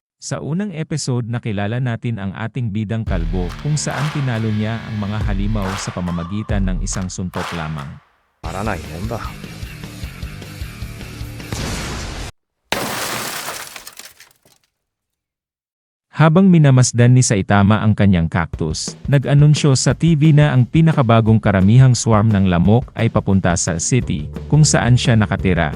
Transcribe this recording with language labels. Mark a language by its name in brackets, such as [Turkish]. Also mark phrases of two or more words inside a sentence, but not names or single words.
[Filipino] Sa unang episode nakilala natin ang ating bidang kalbo kung saan tinalo niya ang mga halimaw sa pamamagitan ng isang suntok lamang. [Japanese] ならないもんだ。 [Filipino] Habang minamasdan ni Saitama ang kanyang cactus, nag-anunsyo sa TV na ang pinakabagong karamihang swarm ng lamok ay papunta sa city, kung saan siya nakatira.